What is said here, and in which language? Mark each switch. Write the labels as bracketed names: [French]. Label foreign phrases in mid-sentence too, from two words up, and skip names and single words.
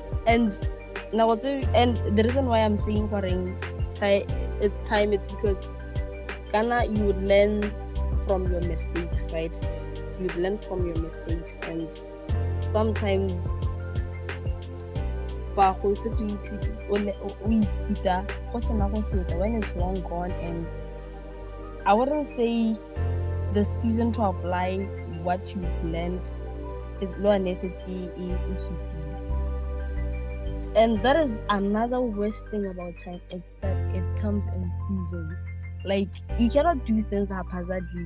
[English] And now and the reason why I'm saying it's time, it's because Ghana, you would learn from your mistakes, right? You'd learn from your mistakes, and sometimes [Tswana] kopa go setse o ithuta go sena go feta [English] when it's long gone. And I wouldn't say the season to apply what you've learned is lo necessity. And that is another worst thing about time. It's that it comes in seasons. Like, you cannot do things haphazardly.